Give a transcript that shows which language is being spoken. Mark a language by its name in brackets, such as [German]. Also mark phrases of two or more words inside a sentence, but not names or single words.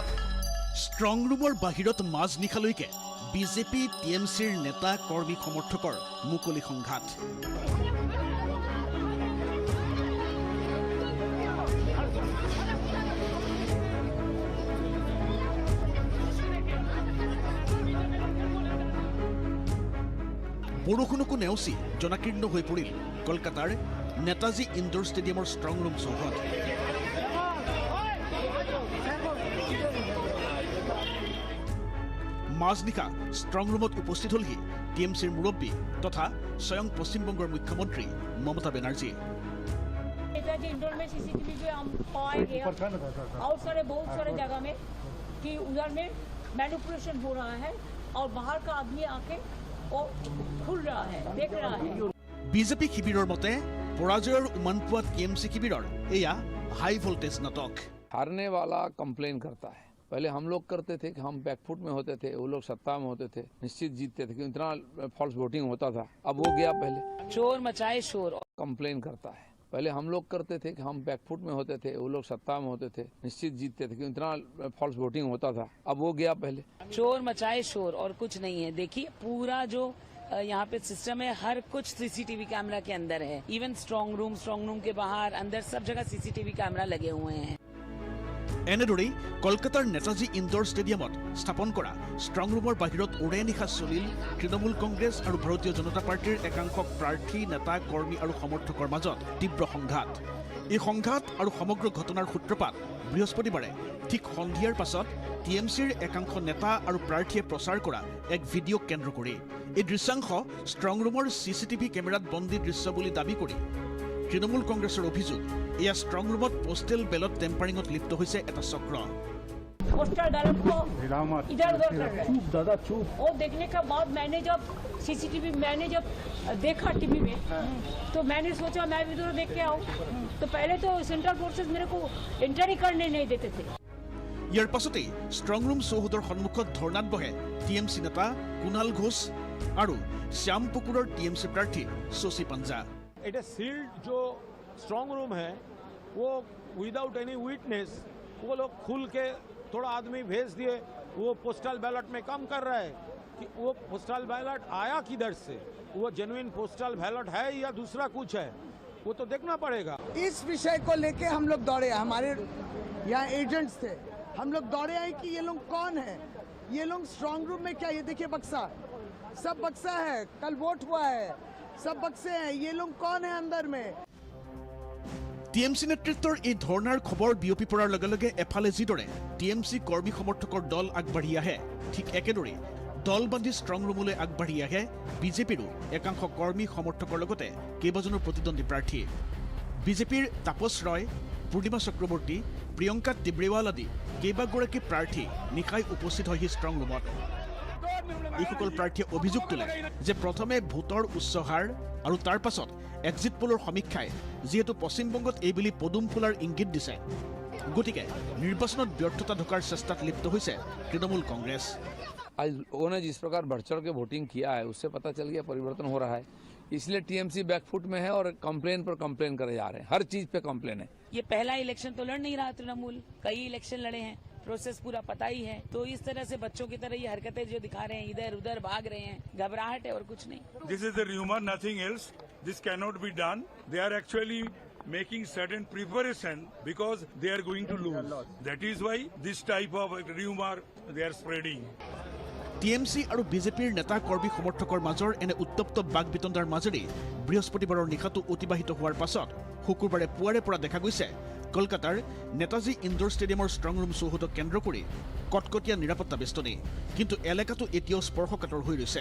[English] strong roomৰ [Assamese] বাহিৰত মাজ নিশালৈকে বিজেপি টিএমচিৰ নেতা কৰ্মী সমৰ্থকৰ মুকলি সংঘাত বৰষুণকো নেওচি জনাকীৰ্ণ হৈ পৰিল কলকাতাৰ নেতাজী ইনডোৰ ষ্টেডিয়ামৰ [English] strong room [Assamese] চৌহদ মাজনিশা [English] strong roomত [Assamese] উপস্থিত হলহি টিএমচিৰ মুৰব্বী তথা স্বয়ং পশ্চিমবংগৰ মুখ্যমন্ত্ৰী মমতা বেনাৰ্জী [Hindi] नेताजी इंडोर में सीसीटीवी पे हम पाएंगे और बहुत सारे जगह में कि उधर में मैनिपुलेशन हो रहा है और बाहर का आदमी आके वो खुल रहा है देख रहा है [Assamese] বিজেপি শিবিৰৰ মতে পৰাজয়ৰ উমান পোৱা টিএমচি শিবিৰৰ এয়া [English] high voltage [Assamese] নাটক [Hindi] हारने वाला कंप्लेन करता है पहले हम लोग करते थे कि हम बैकफुट में होते थे वो लोग सत्ता में होते थे निश्चित जीतते थे क्योंकि इतना [English] false voting [Hindi] होता था अब हो गया पहले चोर मचाए शोर कंप्लेन करता है पहले हम लोग करते थे कि हम बैकफुट में होते थे, वो लोग सत्ता में होते थे, निश्चित जीतते थे, क्योंकि इतना [English] false voting [Hindi] होता था। अब वो गया पहले। शोर मचाए शोर और कुछ नहीं है। देखिए पूरा जो यहाँ पे सिस्टम है, हर कुछ [English] CCTV camera [Hindi] के अंदर है। इवन [English] strong room [Hindi] के बाहर अंदर सब जगह [English] CCTV camera [Hindi] लगे हुए हैं। [Assamese] এনেদৰেই কলকাতাৰ নেতাজী ইনডোৰ ষ্টেডিয়ামত স্থাপন কৰা [English] strong roomৰ [Assamese] বাহিৰত ওৰে নিশা চলিল তৃণমূল কংগ্ৰেছ আৰু ভাৰতীয় জনতা পাৰ্টীৰ একাংশ প্ৰাৰ্থী, নেতা, কৰ্মী আৰু সমৰ্থকৰ মাজত তীব্ৰ সংঘাত। এই সংঘাত আৰু সমগ্ৰ ঘটনাৰ সূত্ৰপাত বৃহস্পতিবাৰে ঠিক সন্ধিয়াৰ পাছত টিএমচিৰ একাংশ নেতা আৰু প্ৰাৰ্থীয়ে প্ৰচাৰ কৰা এক ভিডিঅ' কেন্দ্ৰ কৰি। এই দৃশ্যাংশ [English] strong roomৰ CCTV cameraত [Assamese] বন্দী দৃশ্য বুলি দাবী কৰি তৃণমূল কংগ্ৰেছৰ অভিযোগ, এয়া [English] strong roomত postal ballot tamperingত [Assamese] লিপ্ত হৈছে এটা চক্ৰ। [English] poster ballot [Hindi] को इधर उधर कर रहे हैं। वो देखने के बाद मैंने जब सीसीटीवी देखा टीवी में, तो मैंने सोचा मैं भी उधर देख के आऊँ। तो पहले तो [English] central forces [Hindi] मेरे को एंटर ही करने नहीं देते थे। [Assamese] ইয়াৰ পাছতেই [English] strong room [Assamese] চৌহদৰ সন্মুখত ধৰ্ণাত বহে টিএমচি নেতা কুণাল ঘোষ আৰু শ্যামপুকুৰৰ টিএমচি প্ৰাৰ্থী শশী পাঞ্জা। [Hindi] এটা सील्ड जो [English] strong room [Hindi] है वो [English] without any witness [Hindi] वो लोग खुल के थोड़ा आदमी भेज दिए। वो [English] postal ballot [Hindi] में काम कर रहा है कि वो [English] postal ballot [Hindi] आया किधर से, वो [English] genuine postal ballot [Hindi] है या दूसरा कुछ है, वो तो देखना पड़ेगा। इस विषय को लेके हम लोग दौड़े, हमारे यहाँ एजेंट्स थे, हम लोग दौड़े आए कि ये लोग कौन है, ये लोग [English] strong room [Hindi] में क्या, ये देखिए बक्सा, सब बक्सा है, कल वोट हुआ है, सब बक्से हैं, ये लोग कौन है अंदर में। [Assamese] টিএমচি নেতৃত্বৰ এই ধৰ্ণাৰ খবৰ বিয়পি পৰাৰ লগে লগে এফালে যিদৰে টিএমচি কৰ্মী সমৰ্থকৰ দল আগবাঢ়ি আহে, ঠিক একেদৰে দল বান্ধি [English] strong roomলৈ [Assamese] আগবাঢ়ি আহে বিজেপিৰো একাংশ কৰ্মী সমৰ্থকৰ লগতে কেইবাজনো প্ৰতিদ্বন্দ্বী প্ৰাৰ্থী। বিজেপিৰ তাপস ৰয়, পূৰ্ণিমা চক্ৰৱৰ্তী, প্ৰিয়ংকা তিব্ৰেৱাল আদি কেইবাগৰাকী প্ৰাৰ্থী নিশাই উপস্থিত হয়হি [English] strong roomত। [Assamese] এইসকল প্ৰাৰ্থীয়ে অভিযোগ তোলে যে প্ৰথমে ভোটৰ উচ্চ হাৰ আৰু তাৰ পাছত [English] exit pollৰ [Assamese] সমীক্ষাই যিহেতু পশ্চিমবংগত এইবুলি পদুম ফুলাৰ ইংগিত দিছে, গতিকে নিৰ্বাচনত ব্যৰ্থতা ঢোকাৰ চেষ্টাত লিপ্ত হৈছে তৃণমূল কংগ্ৰেছ। [Hindi] आज लोगों ने जिस प्रकार बढ़ चढ़ के वोटिंग किया है उससे पता चल गया परिवर्तन हो रहा है। इसलिए टीएमसी बैकफुट में है और कंप्लेन पर कंप्लेन करे जा रहे हैं, हर चीज पे कंप्लेन है। ये पहला इलेक्शन तो लड़ नहीं रहा तृणमूल, कई इलेक्शन लड़े हैं, प्रोसेस पूरा पता ही है। तो इस तरह से बच्चों की तरह ये हरकतें जो दिखा रहे हैं, इधर उधर भाग रहे हैं, घबराहट है और कुछ नहीं। [English] This is the rumor, nothing else. This cannot be done. They are actually making certain preparation because they are going to lose. That is why this type of rumor they are spreading. [Assamese] টিএমচি আৰু বিজেপিৰ নেতা কৰ্মী সমৰ্থকৰ মাজৰ এনে উত্তপ্ত বাক বিতণ্ডাৰ মাজেৰে বৃহস্পতিবাৰৰ নিশাটো অতিবাহিত হোৱাৰ পাছত শুকুৰবাৰে পুৱাৰে পৰা দেখা গৈছে কলকাতাৰ নেতাজী ইনডোৰ ষ্টেডিয়ামৰ [English] strong room [Assamese] চৌহদক কেন্দ্ৰ কৰি কটকটীয়া নিৰাপত্তা বেষ্টনী, কিন্তু এলেকাটো এতিয়াও স্পৰ্শকাতৰ হৈ ৰৈছে।